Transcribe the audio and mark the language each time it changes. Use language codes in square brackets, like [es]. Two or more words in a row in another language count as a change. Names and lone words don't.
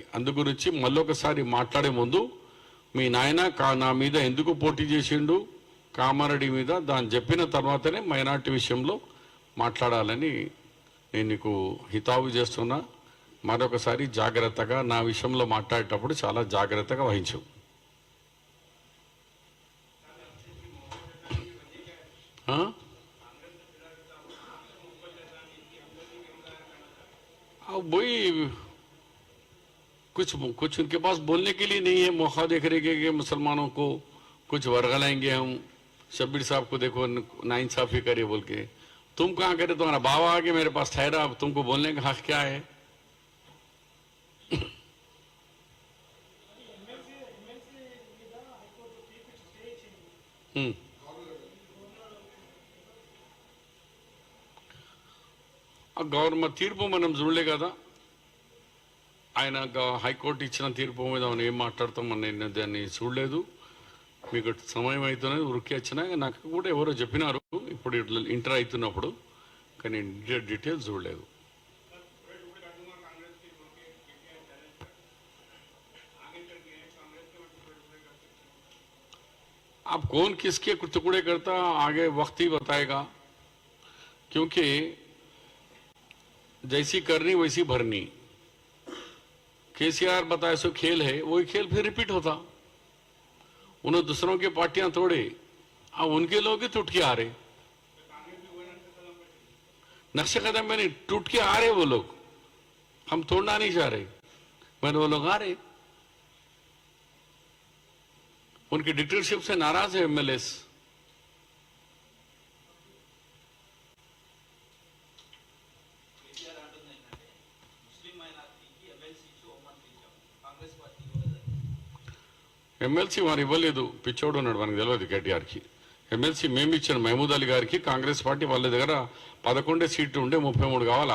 [te] అందు గురించి మళ్ళొకసారి మాట్లాడే ముందు మీ నాయన నా మీద ఎందుకు పోటీ చేసిండు కామారెడ్డి మీద, దాన్ని చెప్పిన తర్వాతనే మైనార్టీ విషయంలో మాట్లాడాలని నేను నీకు హితావు చేస్తున్నా. మరొకసారి జాగ్రత్తగా నా విషయంలో మాట్లాడేటప్పుడు చాలా జాగ్రత్తగా వహించు. [hi] वही कुछ उनके पास बोलने के लिए नहीं है, मौका देख रहे कि मुसलमानों को कुछ वर्गलाएंगे हम, शब्बीर साहब को देखो नाइंसाफी करे बोल के। तुम कहाँ करे, तुम्हारा बाबा आके मेरे पास ठहरा, अब तुमको बोलने का हक क्या है? [te] గవర్నమెంట్ తీర్పు మనం చూడలే కదా, ఆయన హైకోర్టు ఇచ్చిన తీర్పు మీద మనం ఏం మాట్లాడతాం, నేను దాన్ని చూడలేదు. మీకు సమయం అవుతున్నది ఉరికి వచ్చినా నాకు కూడా ఎవరో చెప్పినారు ఇప్పుడు ఇంటర్ అవుతున్నప్పుడు, కానీ డీటెయిల్స్ చూడలేదు. [hi] अब कौन किसके टुकड़े करता आगे वक्त ही बताएगा, क्योंकि जैसी करनी वैसी भरनी। केसीआर बताए सो खेल है, वही खेल फिर रिपीट होता। उन्हें दूसरों की पार्टियां तोड़े, अब उनके लोग ही टूट के आ रहे, नक्शे कदम में नहीं टूट के आ रहे वो लोग, हम तोड़ना नहीं चाह रहे, मैंने वो लोग आ रहे, उनकी डिक्टेटरशिप से नाराज है एमएलएस। [te] ఎమ్మెల్సీ వారు ఇవ్వలేదు, పిచ్చోడు ఉన్నాడు, మనకు తెలియదు కేటీఆర్కి. ఎమ్మెల్సీ మేము ఇచ్చాను మహమూద్ అలీ గారికి, కాంగ్రెస్ పార్టీ వాళ్ళ దగ్గర 11 సీట్లు ఉండే 33 కావాలా.